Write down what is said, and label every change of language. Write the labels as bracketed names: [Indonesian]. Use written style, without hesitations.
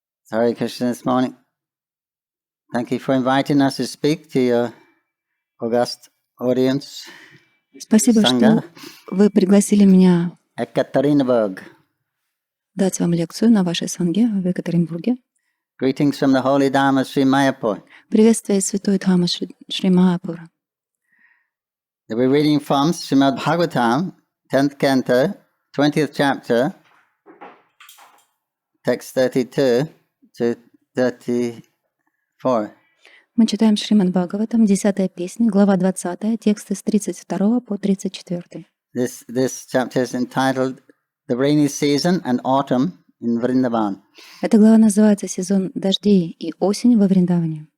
[English] Hare Krishna this morning. Thank you for inviting us to speak to your august audience. [Russian] Спасибо, что вы пригласили меня [English] Yekaterinburg. [Russian] дать вам лекцию на вашей санге в Екатеринбурге. [English] Greetings from the Holy Dhamma Sri Mayapur. [Russian] Приветствие из Святой Дхаммы Шри Майяпура. [English] We're reading from Srimad Bhagavatam, 10th canto, 20th chapter, text 32 to 34. [Russian] Мы читаем Шримад Бхагаватам, 10-я песня, глава 20, тексты с 32 по 34. [English] This chapter is entitled The Rainy Season and Autumn in Vrindavan. [Russian] Эта глава называется «Сезон дождей и осень во Вриндаване».